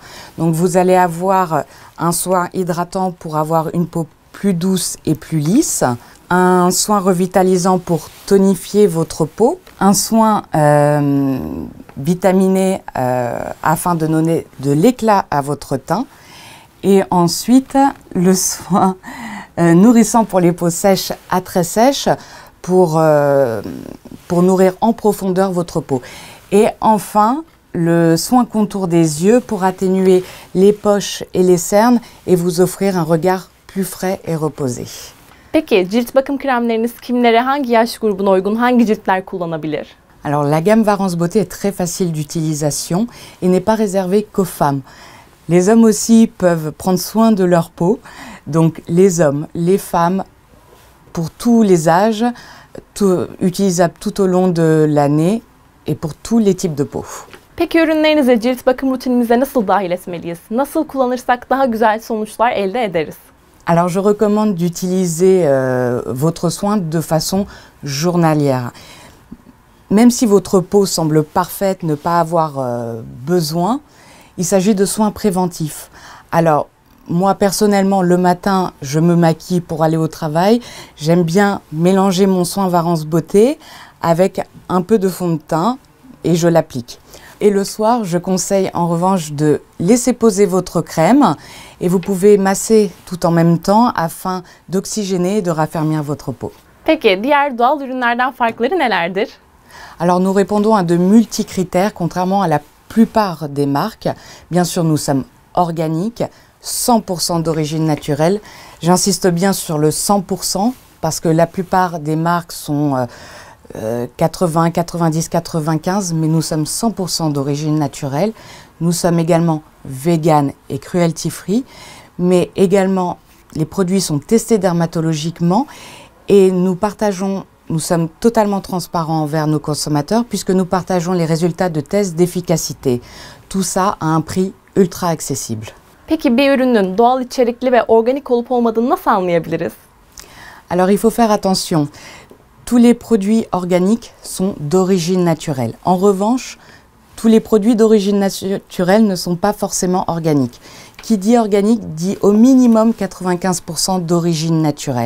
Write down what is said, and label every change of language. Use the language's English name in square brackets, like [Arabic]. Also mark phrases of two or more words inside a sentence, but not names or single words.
[French] Donc vous allez avoir un soin hydratant pour avoir une peau plus douce et plus lisse, un soin revitalisant pour tonifier votre peau, un soin vitaminé afin de donner de l'éclat à votre teint et ensuite le soin nourrissant pour les peaux sèches à très sèches pour nourrir en profondeur votre peau. Et enfin, le soin contour des yeux pour atténuer les poches et les cernes et vous offrir un regard plus frais et reposé. [Turkish] Peki, cilt bakım kremleriniz kimlere, hangi yaş grubuna uygun, hangi ciltler kullanabilir? [French] Alors, la gamme Warens Beauté est très facile d'utilisation et n'est pas réservée qu'aux femmes. Les hommes aussi peuvent prendre soin de leur peau. Donc, les hommes, les femmes, pour tous les âges, utilisable tout au long de l'année et pour tous les types de peau. [Turkish] Peki ürünlerinizi cilt bakım rutinimize nasıl dahil etmeliyiz? Nasıl kullanırsak daha güzel sonuçlar elde ederiz? [French] Alors je recommande d'utiliser votre soin de façon journalière. Même si votre peau semble parfaite, ne pas avoir besoin, il s'agit de soins préventifs. Alors moi personnellement, le matin, je me maquille pour aller au travail. J'aime bien mélanger mon soin Warens Beauté avec un peu de fond de teint et je l'applique. Et le soir, je conseille en revanche de laisser poser votre crème et vous pouvez masser tout en même temps afin d'oxygéner et de raffermir votre peau. [Turkish] Peki, diğer doğal ürünlerden farkları nelerdir? [French] Alors nous répondons à de multi-critères contrairement à la plupart des marques. Bien sûr, nous sommes organiques, 100% d'origine naturelle. J'insiste bien sur le 100% parce que la plupart des marques sont 80, 90, 95, mais nous sommes 100% d'origine naturelle. Nous sommes également vegan et [English] cruelty free, [French] mais également les produits sont testés dermatologiquement et nous sommes totalement transparents envers nos consommateurs puisque nous partageons les résultats de tests d'efficacité. Tout ça à un prix ultra accessible. [Turkish] Peki bir ürünün doğal içerikli ve organik olup olmadığını nasıl anlayabiliriz? [French] Alors il faut faire attention. Tous les produits organiques sont d'origine naturelle. En revanche, tous les produits d'origine naturelle ne sont pas forcément organiques. Qui dit organique dit au minimum 95% d'origine naturelle.